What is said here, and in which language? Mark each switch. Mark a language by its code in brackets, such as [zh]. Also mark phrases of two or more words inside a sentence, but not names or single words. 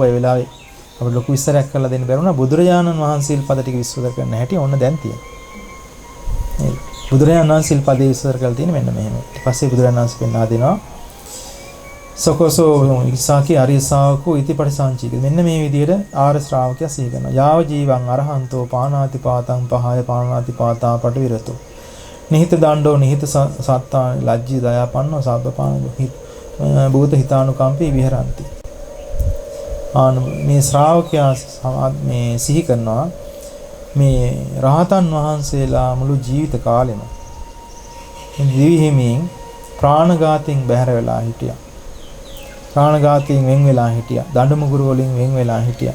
[si] ඒ වෙලාවේ අපිට ලොකු විස්තරයක් කරලා දෙන්න බැරුණා. බුදුරජාණන් වහන්සේ සිල්පද ටික විස්තර කරන්න හැටි ඕන දැන් තියෙනවා. නේද? බුදුරජාණන් වහන්සේ සිල්පදේ විස්තර කරලා තියෙන්නේ මෙන්න මෙහෙම. ඊට පස්සේ බුදුරජාණන් වහන්සේ පෙන්වා දෙනවා [pi] සකෝසෝ ඉස්සාකි ආර්ය ශාවකෝ ඉතිපටිසංචික. [si] මෙන්න මේ විදිහට ආර්ය ශ්‍රාවකයා සිහි කරනවා. [pi] යාව ජීවං අරහන්තෝ පානාති පාතං පහය පානාති පාතා පටිවිරතෝ. නිහිත දණ්ඩෝ නිහිත සත්තා ලජ්ජී දයාපන්නෝ සබ්බපාන භූත හිතානුකම්පී විහරಂತಿ. [si] මේ ශ්‍රාවකයා මේ සිහි කරනවා මේ රහතන් වහන්සේලා මුළු ජීවිත කාලෙම දිවිහිමින් ප්‍රාණඝාතයෙන් බැහැර වෙලා හිටියා. ප්‍රාණඝාතයෙන් වෙන් වෙලා හිටියා. දඬුමුගුරු වලින් වෙන් වෙලා හිටියා.